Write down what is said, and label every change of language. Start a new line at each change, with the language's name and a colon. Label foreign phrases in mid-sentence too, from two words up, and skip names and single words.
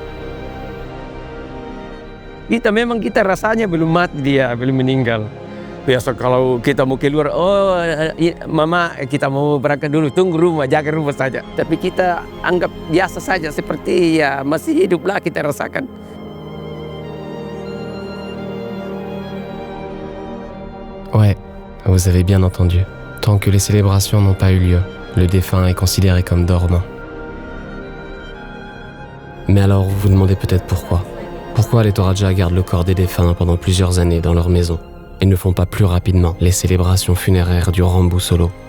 Indonesian: Kita rasanya belum mati dia, belum meninggal. Biasa kalau kita mau keluar, mama kita mau berangkat dulu, tunggu rumah, jaga rumah saja. Tapi kita anggap biasa saja, seperti ya masih hiduplah kita rasakan.
French: Ouais, vous avez bien entendu. Tant que les célébrations n'ont pas eu lieu, le défunt est considéré comme dormant. Mais alors vous vous demandez peut-être pourquoi. Pourquoi les Toraja gardent le corps des défunts pendant plusieurs années dans leur maison et ne font pas plus rapidement les célébrations funéraires du Rembu Solo?